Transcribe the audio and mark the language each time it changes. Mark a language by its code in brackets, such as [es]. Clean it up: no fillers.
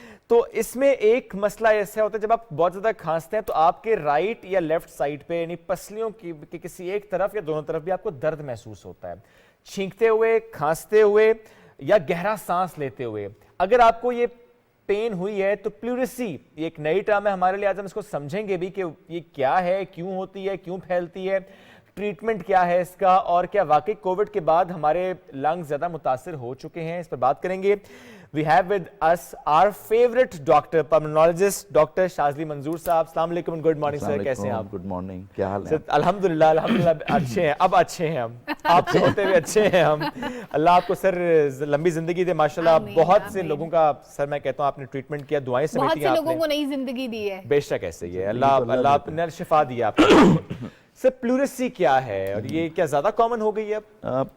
[hi] तो इसमें एक मसला ऐसा होता है जब आप बहुत ज़्यादा खांसते हैं तो आपके राइट या लेफ्ट साइड पे यानी पसलियों की किसी एक तरफ या दोनों तरफ भी आपको दर्द महसूस होता है, छींकते हुए, खांसते हुए या गहरा सांस लेते हुए. अगर आपको ये पेन हुई है तो प्लूरेसी ये एक नई टर्म है हमारे लिए. आज हम इसको समझेंगे भी कि ये क्या है, क्यों होती है, क्यों फैलती है, ट्रीटमेंट क्या है इसका, और क्या वाकई कोविड के बाद हमारे लंग्स ज़्यादा मुतासिर हो चुके हैं, इस पर बात करेंगे. [en] We have with us our favorite doctor, pulmonologist, Dr. Shazli Manzoor साहब. अस्सलाम वालेकुम and good morning sir. [hi] कैसे हैं आप? [en] Good morning. [hi] क्या हाल है? अल्हम्दुलिल्लाह अल्हम्दुलिल्लाह अच्छे हैं. अब अच्छे हैं हम, आपसे होते हुए अच्छे हैं हम. अल्लाह आपको सर लंबी जिंदगी दे माशाल्लाह. बहुत से लोगों का सर मैं कहता हूँ आपने ट्रीटमेंट किया, दुआएं समेटी आपने, बहुत से लोगों को नई जिंदगी दी है. बेशक ऐसे ही है. अल्लाह आपने शिफा दिया आपको. सर प्लूरेसी क्या है और ये क्या ज़्यादा कॉमन हो गई है अब?